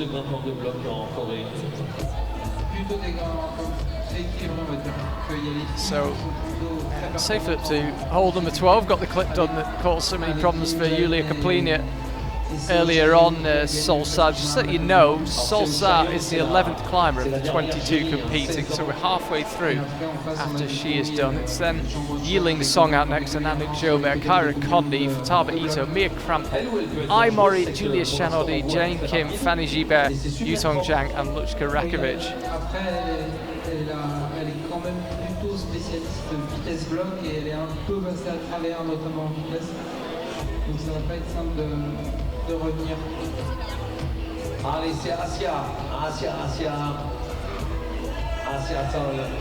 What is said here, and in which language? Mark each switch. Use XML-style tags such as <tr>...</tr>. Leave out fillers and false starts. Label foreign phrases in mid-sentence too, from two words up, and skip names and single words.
<fr>encore de blocs en Corée. Plutôt des grands équilibres, on va dire. Qu'il y a les filles So, qui sont plutôt très</fr> <en>safe flip to hold number 12, got the clip done that caused so many problems for Yulia Kaplina earlier on. Solsa, just so you know, Solsa is the 11th climber of the 22 competing, so we're halfway through after she is done. It's then Yiling Song out next, and Annick Jobert, Kyra Condi, Futaba Ito, Mia Krampel, Ai Mori, Julia Shanodi, Jane Kim, Fanny Gibert, Yutong Zhang, and Luchka Rakovic.</en> <fr>Après, elle est quand même plutôt spécialiste de vitesse bloc et elle est un peu passée à travers, notamment en vitesse. Donc ça va pas être simple de revenir. Allez, c'est Asia Sol.</fr>